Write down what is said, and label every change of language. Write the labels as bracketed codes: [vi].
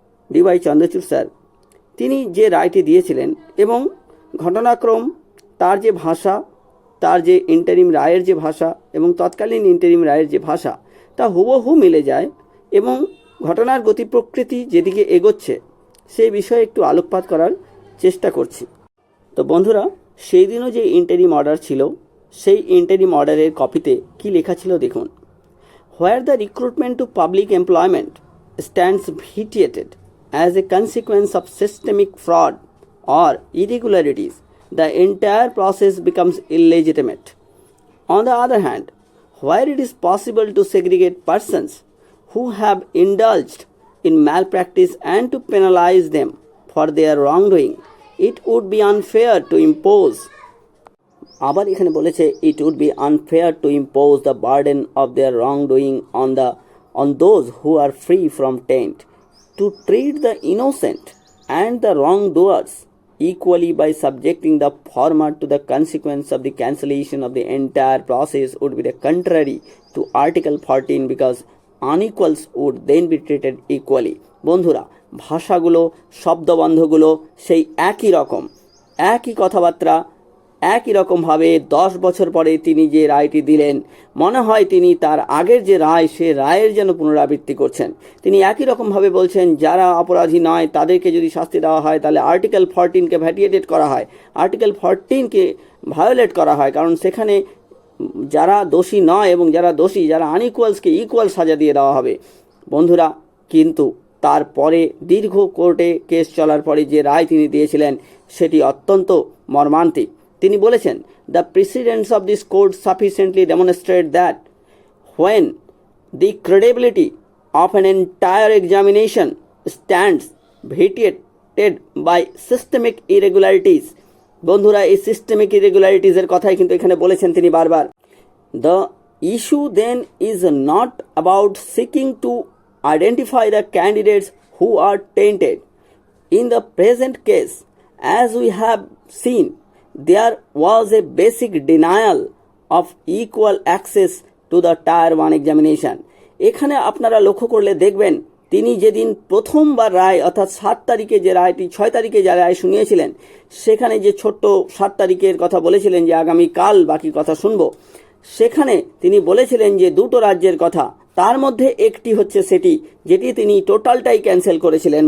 [bn] Dy Chandrachur sir, তিনি যে রায়টি দিয়েছিলেন এবং ঘটনাক্রম, তার যে ভাষা, তার যে ইন্টারিম রায়ের যে ভাষা এবং তৎকালীন ইন্টারিম রায়ের যে ভাষা, তা হুবহু মিলে যায় এবং ঘটনার গতি প্রকৃতি যেদিকে এগোচ্ছে সেই বিষয়ে একটু আলোকপাত করার চেষ্টা করছি। তো বন্ধুরা, সেই দিনও যে ইন্টারিম অর্ডার ছিল, সেই ইন্টারিম অর্ডারের কপিতে কি লেখা ছিল দেখুন। [en] Where the recruitment to public employment stands vitiated as a consequence of systemic fraud or irregularities, the entire process becomes illegitimate. On the other hand, where it is possible to segregate persons who have indulged in malpractice and to penalize them for their wrongdoing, it would be unfair to impose. [bn] আবার এখানে বলেছে, [en] it would be unfair to impose the burden of their wrongdoing on those who are free from taint, to treat the innocent and the wrongdoers equally by subjecting the former to the consequence of the cancellation of the entire process would be the contrary to Article 14, because unequals would then be treated equally. [bn] বন্ধুরা, ভাষাগুলো, শব্দবন্ধগুলো সেই একই রকম, একই কথাবার্তা, একই রকমভাবে 10 বছর পরে তিনি যে রায়টি দিলেন, মনে হয় তিনি তার আগের যে রায়, সে রায়ের যেন পুনরাবৃত্তি করছেন। তিনি একই রকমভাবে বলছেন, যারা অপরাধী নয় তাদেরকে যদি শাস্তি দেওয়া হয় তাহলে আর্টিকেল 14কে ভ্যাটিয়েটেড করা হয়, আর্টিকেল 14কে ভায়োলেট করা হয়, কারণ সেখানে যারা দোষী নয় এবং যারা দোষী, যারা আনইকুয়ালসকে ইকুয়াল সাজা দিয়ে দেওয়া হবে। বন্ধুরা, কিন্তু তারপরে দীর্ঘ কোর্টে কেস চলার পরে যে রায় তিনি দিয়েছিলেন সেটি অত্যন্ত মর্মান্তিক। তিনি বলেছেন, [en] The precedents of this court sufficiently demonstrate that when the credibility of an entire examination stands vitiated by systemic irregularities. [bn] বন্ধুরা, এই সিস্টেমিক ইরেগুলারিটিজের কথাই কিন্তু এখানে বলেছেন তিনি বারবার। [en] The issue then is not about seeking to identify the candidates who are tainted. In the present case, as we have seen, there was a basic denial of equal access to the Tier 1 examination. [bn] এখানে আপনারা লক্ষ্য করলে দেখবেন, তিনি যেদিন প্রথমবার রায়, অর্থাৎ 7 তারিখে যে রায়টি, 6 তারিখে যে রায় শুনিয়েছিলেন, সেখানে যে ছোট্ট 7 তারিখের কথা বলেছিলেন যে আগামীকাল বাকি কথা শুনবো, সেখানে তিনি বলেছিলেন যে দুটো রাজ্যের কথা, তার মধ্যে একটি হচ্ছে সেটি যেটি তিনি টোটালটাই ক্যান্সেল করেছিলেন।